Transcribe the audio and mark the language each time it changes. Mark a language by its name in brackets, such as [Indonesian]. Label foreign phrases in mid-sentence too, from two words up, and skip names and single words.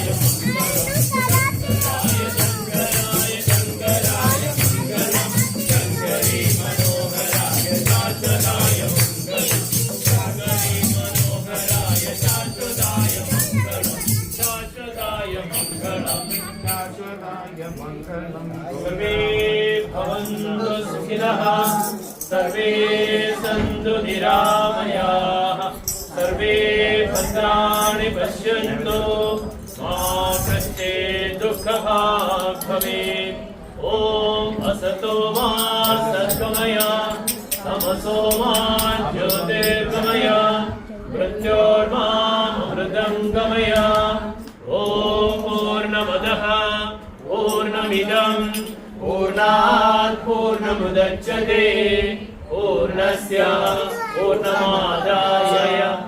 [Sanskrit] మంగళం శంకరాయ శంకరాయ శంకరాయ మంగళం శంకరీ మనోహరాయ శాశ్వతాయ మంగళం శంకరీ మనోహరాయ శాశ్వతాయ మంగళం శాశ్వతాయ మంగళం శాశ్వతాయ మంగళం సర్వే భవంతు సుఖినః సర్వే సంతు నిరామయాః सर्वे भद्राणि पश्यन्तु मा कश्चित् दुःखभाग् भवेत् ॐ असतो मा सद्गमय तमसो मा ज्योतिर्गमय मृत्योर्मामृतं गमय ॐ पूर्णमदः पूर्णमिदं पूर्णात् पूर्णमुदच्यते पूर्णस्य पूर्णमादाय